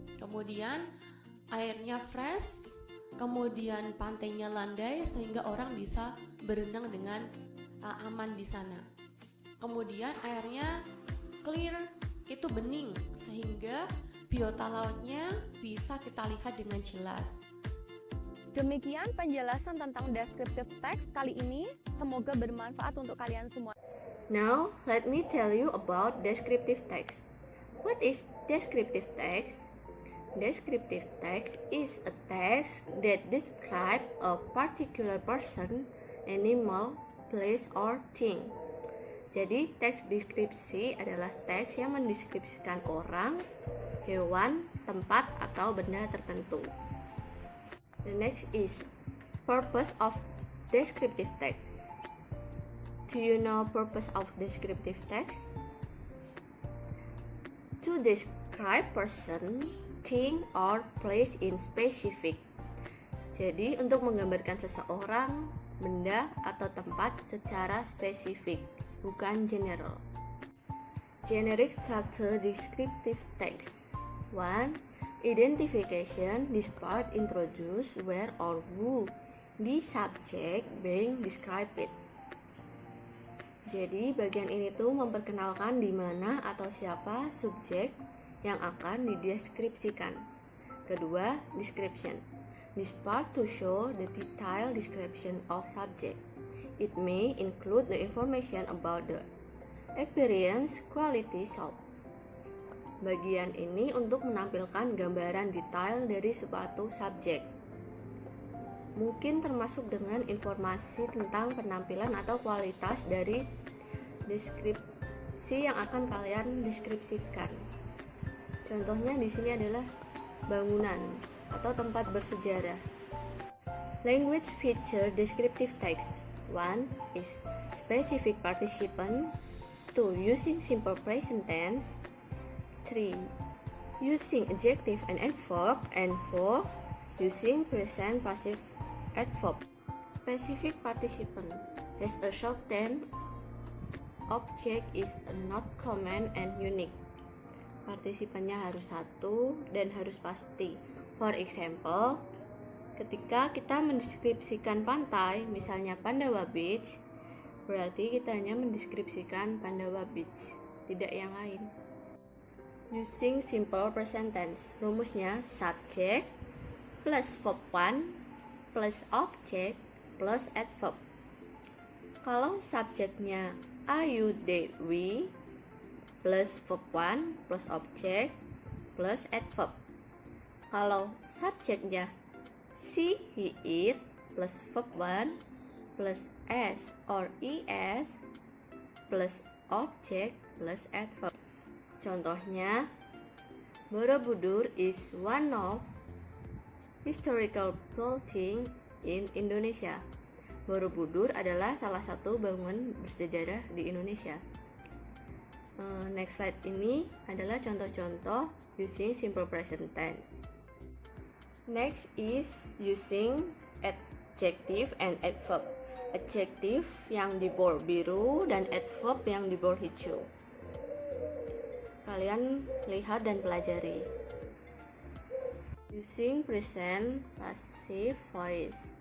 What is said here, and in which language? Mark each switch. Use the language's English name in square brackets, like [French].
[Indonesian] Kemudian airnya fresh, kemudian pantainya landai sehingga orang bisa berenang dengan aman di sana. Kemudian airnya clear, itu bening sehingga biota lautnya bisa kita lihat dengan jelas. Demikian penjelasan tentang descriptive text kali ini. Semoga bermanfaat untuk kalian semua. [English] Now, let me tell you about descriptive text. What is descriptive text? Descriptive text is a text that describes a particular person, animal, place, or thing. [Indonesian] Jadi, teks deskripsi adalah teks yang mendeskripsikan orang, hewan, tempat, atau benda tertentu. [English] The next is purpose of descriptive text. Do you know purpose of descriptive text? To describe person, thing, or place in specific. [Indonesian] Jadi, untuk menggambarkan seseorang, benda, atau tempat secara spesifik, bukan general. [English] Generic structure descriptive text. 1. Identification. This part introduce where or who the subject being described. [Indonesian] Jadi bagian ini tuh memperkenalkan di mana atau siapa subjek yang akan dideskripsikan. Kedua, description. [English] This part to show the detailed description of subject. It may include the information about the appearance, qualities of. [Indonesian] Bagian ini untuk menampilkan gambaran detail dari suatu subjek. Mungkin termasuk dengan informasi tentang penampilan atau kualitas dari deskripsi yang akan kalian deskripsikan. Contohnya di sini adalah bangunan atau tempat bersejarah. [English] Language feature descriptive text. 1 is specific participant. 2 using simple present tense. 3 using adjective and adverb. And 4 using present passive adverb. Specific participant has a certain object is not common and unique. [Indonesian] Partisipannya harus satu dan harus pasti. [English] For example, [Indonesian] ketika kita mendeskripsikan pantai, misalnya Pandawa Beach, berarti kita hanya mendeskripsikan Pandawa Beach, tidak yang lain. [English] Using simple present tense. [Indonesian] Rumusnya subject plus verb 1 plus object plus adverb. Kalau subjeknya Ayu Dewi plus verb 1 plus object plus adverb. Kalau subjeknya she, he, it plus verb 1 plus s or es plus object plus adverb. Contohnya, [English] Borobudur is one of historical building in Indonesia. [Indonesian] Borobudur adalah salah satu bangunan bersejarah di Indonesia. Next slide ini adalah contoh-contoh using simple present tense. [English] Next is using adjective and adverb. [Indonesian] Adjective yang di bold biru dan adverb yang di bold hijau. Kalian lihat dan pelajari. [English] Using present passive voice.